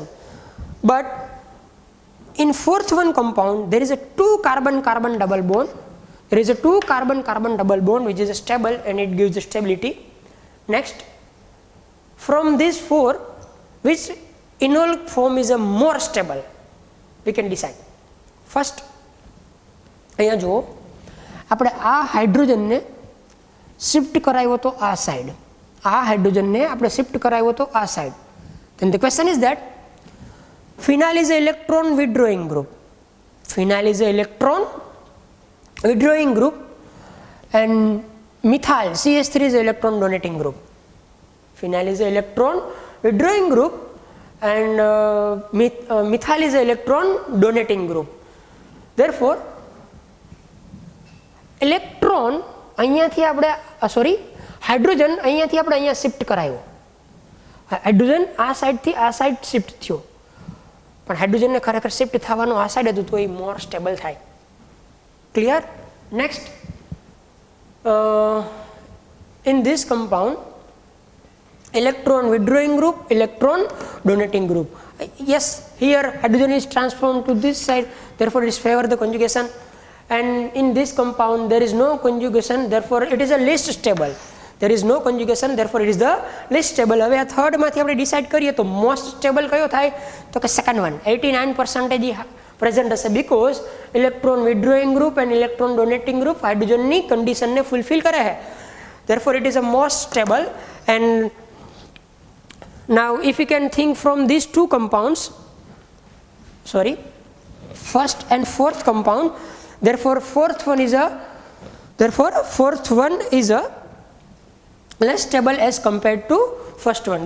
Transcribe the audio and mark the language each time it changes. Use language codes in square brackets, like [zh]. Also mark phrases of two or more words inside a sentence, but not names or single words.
[en] But in fourth one compound there is a 2 carbon double bond. There is a 2 carbon double bond which is stable and it gives the stability. Next, from these 4, which enol form is a more stable, we can decide. [gu] ફર્સ્ટ અહીંયા જુઓ, આપણે આ હાઇડ્રોજનને શિફ્ટ કરાવ્યો તો આ સાઈડ, આ હાઇડ્રોજનને આપણે શિફ્ટ કરાવ્યો તો આ સાઈડ. [en] Then the question is that phenyl is an electron withdrawing group. Phenyl is an electron withdrawing group and methyl CH3 is an electron donating group. Phenyl is an electron withdrawing group and methyl is an electron donating group. Therefore electron [gu] અહીંયાથી આપણે હાઇડ્રોજન અહીંયાથી આપણે અહીંયા શિફ્ટ કરાયો. હાઇડ્રોજન આ સાઈડથી આ સાઈડ શિફ્ટ થયો, પણ હાઇડ્રોજનને ખરેખર શિફ્ટ થવાનું આ સાઈડ હતું તો એ [en] more stable [gu] થાય. ક્લિયર? નેક્સ્ટ, [en] in this compound electron withdrawing group, electron donating group. Yes, here hydrogen is transformed to this side, therefore it is favor the conjugation, and in this compound there is no conjugation, therefore it is a least stable. There is no conjugation, therefore it is the least stable. [gu] હવે આ થર્ડ માંથી આપણે ડિસાઇડ કરીએ તો [en] most stable [gu] કયો થાય તો કે [en] second one [gu] 89% પ્રેઝન્ટ હશે, [en] because electron withdrawing group and electron donating group [gu] હાઇડ્રોજનની કન્ડિશનને ફૂલફિલ કરે છે. [en] Therefore it is a most stable. And now if you can think from these two compounds, first and fourth compound, therefore fourth one is a less stable as compared to first one.